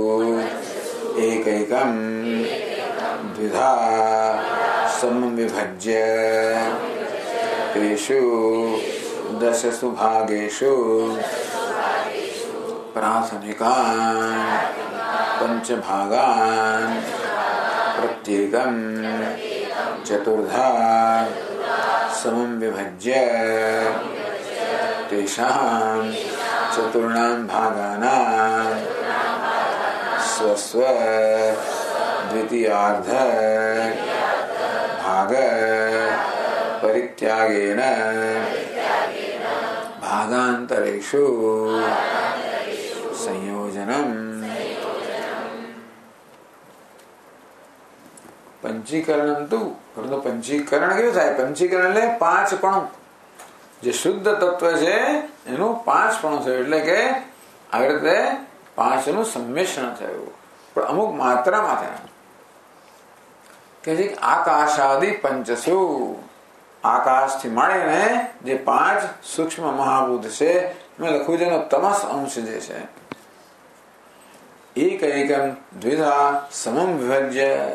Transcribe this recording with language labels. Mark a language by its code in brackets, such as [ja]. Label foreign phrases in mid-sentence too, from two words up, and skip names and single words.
[sa] એકૈકમ દ્વિધા સમવિભજ્ય તેષુ દશસુ ભાગેષુ પ્રાથમિકાન પંચભાગાન પ્રત્યેકમ ચતુર્ધા समं विभज्य तेषां चतुर्णां भागानां स्वस्व द्वितीयार्ध भाग परित्यागेन भागांतरेषु संयोजनम। [gu] પંચીકરણ તો પંચીકરણ ક્યોં થાય? पंचीकरण એટલે પાંચપણું. જે શુદ્ધ તત્વ છે એનું પાંચપણું થયું, એટલે કે આવી રીતે પાંચનું સંમિશ્રણ થયું, પણ અમુક માત્રામાં થયા. કે [sa] આકાશાદિ પંચસુ, [gu] આકાશથી માંડીને જે પાંચ સૂક્ષ્મ મહાભૂત છે મેં લખ્યું છે એનો તમસ અંશ જે છે [sa] એકૈકમ દ્વિધા સમમ વિભજ્ય.